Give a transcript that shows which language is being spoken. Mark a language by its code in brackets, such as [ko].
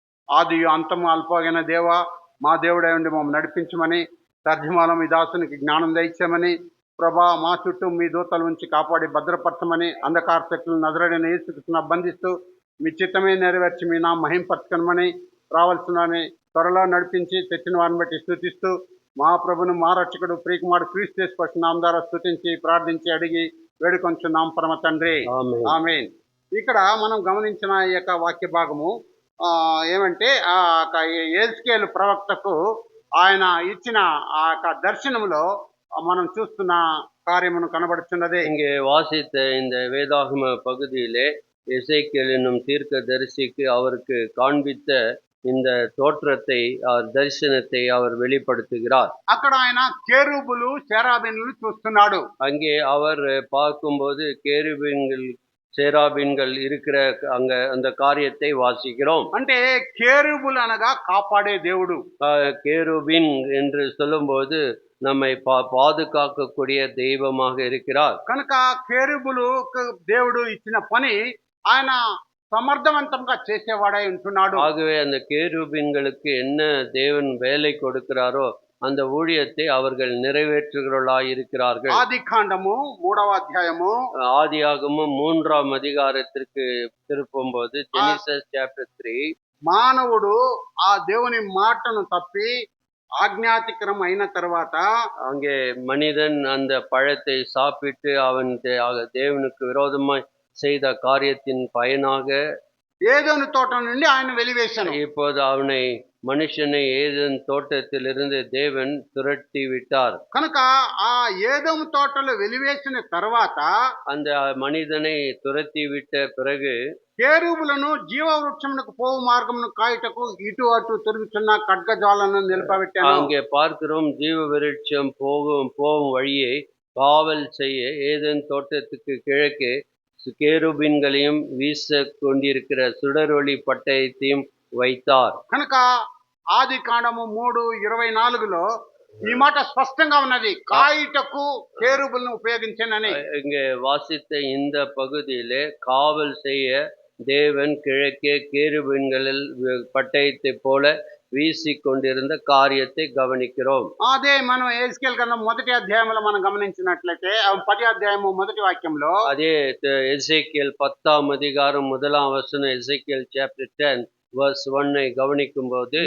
[te] ఆది అంతము అల్పమైన దేవ, మా దేవుడై ఉండి మమ్మల్ని నడిపించమని, తర్జమానం మీ దాసునికి జ్ఞానం దయచేయమని ప్రభా, మా చుట్టూ మీ దూతల నుంచి కాపాడి భద్రపరచమని, అంధకార శక్తులను నజరేయుడైన యేసుక్రీస్తును బంధిస్తూ మీ చిత్తమే నెరవేర్చి మీ నా మహింపరచమని రావాల్సినని త్వరలో నడిపించి తెచ్చిన వారిని బట్టి స్తుతిస్తూ మా ప్రభును మా రక్షకుడు ప్రియకుమారుడు క్రీస్తు యేసు పరిశుద్ధ నామం ద్వారా స్తుతించి ప్రార్థించి అడిగి వేడుకొంచున్నాం పరమ తండ్రి, ఆమేన్. ఇక్కడ మనం గమనించిన ఈ యొక్క వాక్య భాగము ఏమంటే ఆ ఎహెజ్కేలు ప్రవక్తకు ఆయన ఇచ్చిన ఆ యొక్క దర్శనంలో మనం చూస్తున్న కార్యమును కనబడుతున్నది. [ta] இங்கே வாசித்த இந்த வேதாகம பகுதியிலே எசேக்கியேல் என்னும் தீர்க்க தரிசிக்கு அவருக்கு காண்பித்த இந்த தோற்றத்தை தரிசனத்தை அவர் வெளிப்படுத்துகிறார். [te] అక్కడ ఆయన కేరూబులు సెరాబీన్లు చూస్తున్నాడు. [ta] அங்கே அவர் பார்க்கும்போது கேருபீன்கள் சேராபீன்கள் இருக்கிற அங்க அந்த காரியத்தை வாசிக்கிறோம். [te] అంటే కేరూబులు అనగా కాపాడే దేవుడు. [ta] கேருபீன் என்று சொல்லும்போது நம்மை பாதுகாக்கக்கூடிய தெய்வமாக இருக்கிறார். [te] కనుక కేరూబులు దేవుడు ఇచ్చిన పని ఆయన సమర్థవంతంగా చేసేవాడై ఉంటున్నాడు. [ta] ஆகவே அந்த கேருபீன்களுக்கு என்ன தேவன் வேலை கொடுக்கிறாரோ அந்த ஊழியத்தை அவர்கள் நிறைவேற்றுகிறவர்களாய் இருக்கிறார்கள். [te] ఆది కాండము 3వ అధ్యాయము [ta] ஆதியாகமம் 3ஆம் அதிகாரத்திற்கு திருப்பும்போது ஜெனிசிஸ் சாப்டர் 3 [te] మానవుడు ఆ దేవుని మాటను తప్పి ఆజ్ఞాతిక్రమం అయిన తర్వాత [ta] அங்கே மனிதன் அந்த பழத்தை சாப்பிட்டு அவன் தேவனுக்கு விரோதமாய் செய்த காரியத்தின் பயனாக [te] ఏదోని తోట నుండి ఆయన వెలివేశాను. [ta] இப்போது அவனை மனுஷனை ஏதேன் தோட்டத்திலிருந்து தேவன் துரத்தி விட்டார். [te] కనుక ఆ ఏదోము తోటలో వెలివేసిన తర్వాత [ta] அந்த மனிதனை துரத்தி விட்ட பிறகு [te] కేరూబులను జీవవృక్షమునకు పోవు మార్గమును కాయుటకు ఇటు అటు తిరుగుచున్న ఖడ్గజాలను నిలపబెట్టాను. [ta] அங்கே பார்க்கிறோம், ஜீவ விருட்சம் போகும் வழியை காவல் செய்ய ஏதேன் தோட்டத்துக்கு கிழக்கே கேருபீன்களையும் வீச கொண்டிருக்கிற சுடரொளி பட்டயத்தையும் வைத்தார். [te] కనుక ఆది కాండము 3:24లో ఈ మాట స్పష్టంగా ఉన్నది, కాయుటకు కేరూబులను ఉపయోగించానని. [ta] இங்கே வாசித்த இந்த பகுதியிலே காவல் செய்ய தேவன் கிழக்கே கேருபீன்களில் பட்டயத்தை போல வீசி கொண்டிருந்த காரியத்தை கவனிக்கிறோம். [te] అదే మనం ఎహెజ్కేలు గ్రంథం 1వ అధ్యాయంలో మనం గమనించినట్లయితే 10వ అధ్యాయము 1వ వాక్యంలో [ta] அதே எசேக்கியேல் 10ஆம் அதிகாரம் 1ஆம் வசனம், எசேக்கியேல் சாப்டர் 10 verse 1 கவனிக்கும் போது,